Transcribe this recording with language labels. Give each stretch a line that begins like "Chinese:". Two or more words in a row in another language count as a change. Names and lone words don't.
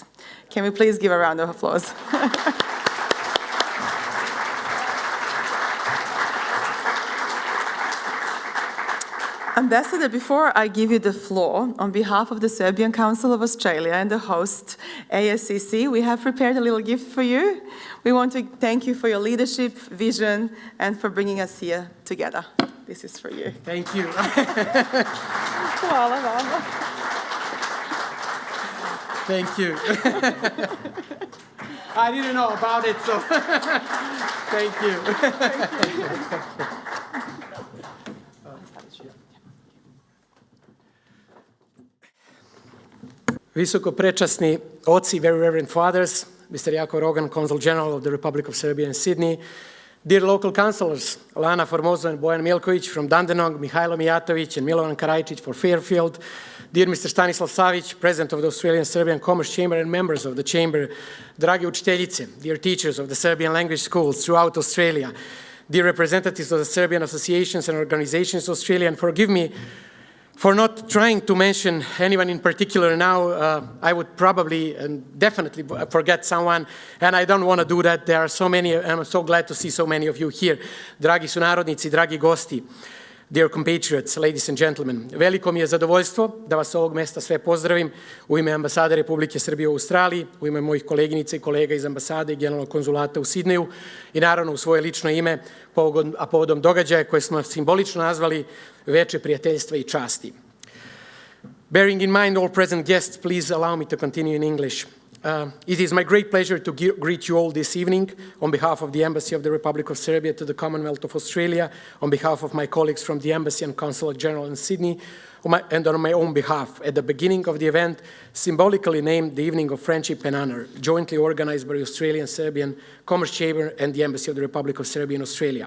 English: Can we please give a round of applause? Ambassador, before I give you the floor, on behalf of the Serbian Council of Australia and the host, ASCC, we have prepared a little gift for you. We want to thank you for your leadership, vision, and for bringing us here together. This is for you. Thank you.
Serbian: Hvala vama.
English: Thank you. I didn't know about it, so thank you.
Serbian: Visoko prečasni oci,
English: very reverend fathers, Mr. Jakov Rogan, Consul General of the Republic of Serbia in Sydney, Dear local councillors, Lana Formosa and Bojan Milković from Dandenong, Mihajlo Mijatović and Milovan Karajčić for Fairfield, dear Mr. Stanislav Savić, President of the Australian Serbian Commerce Chamber and members of the Chamber,
Serbian: dragi učiteljice,
English: dear teachers of the Serbian language schools throughout Australia, dear representatives of the Serbian associations and organizations in Australia, and forgive me for not trying to mention anyone in particular now. I would probably and definitely forget someone, and I don't want to do that. There are so many, and I'm so glad to see so many of you here.
Serbian: Dragi sunarodnici, dragi gosti,
English: dear compatriots, ladies and gentlemen,
Serbian: veliko mi je zadovoljstvo da vas ovog mesta sve pozdravim u ime ambasade Republike Srbije u Australiji, u ime mojih koleginica i kolega iz ambasade i generalnog konzulata u Sidneju i naravno u svoje lično ime, a povodom događaja koje smo simbolično nazvali Veče prijateljstva i časti.
English: Bearing in mind all present guests, please allow me to continue in English. It is my great pleasure to greet you all this evening on behalf of the Embassy of the Republic of Serbia to the Commonwealth of Australia, on behalf of my colleagues from the Embassy and Consulate General in Sydney, and on my own behalf, at the beginning of the event, symbolically named the Evening of Friendship and Honor, jointly organized by the Australian Serbian Commerce Chamber and the Embassy of the Republic of Serbia in Australia.